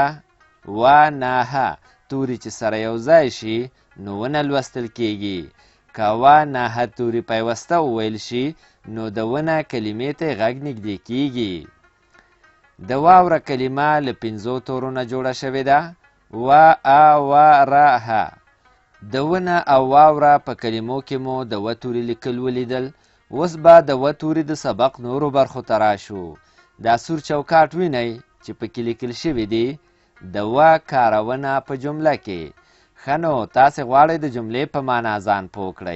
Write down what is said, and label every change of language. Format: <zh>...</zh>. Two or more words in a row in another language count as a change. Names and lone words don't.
<ps>و نهه توري چې سره یو ځای شي نو ونه لوستل کیږي. که و نهه توري پیوسته وویل شي نو د ونه کلمې ته غږ نږدې کیږي. د واوره کلمه له 5 تورو نه جوړه شوې ده. و ا و ر ه. د ونه او واوره په کلمو کې مو د و توري لیکل ولیدل. اوس به د و توري د سبق نورو برخو ته راشو. دا سور چوکاټ وینئ چې پکې لیکل شوي دي د و کارونه په جمله کې. ښه نو تاسې غواړئ د جملې په معنا ځان پوه کړئ.</ps>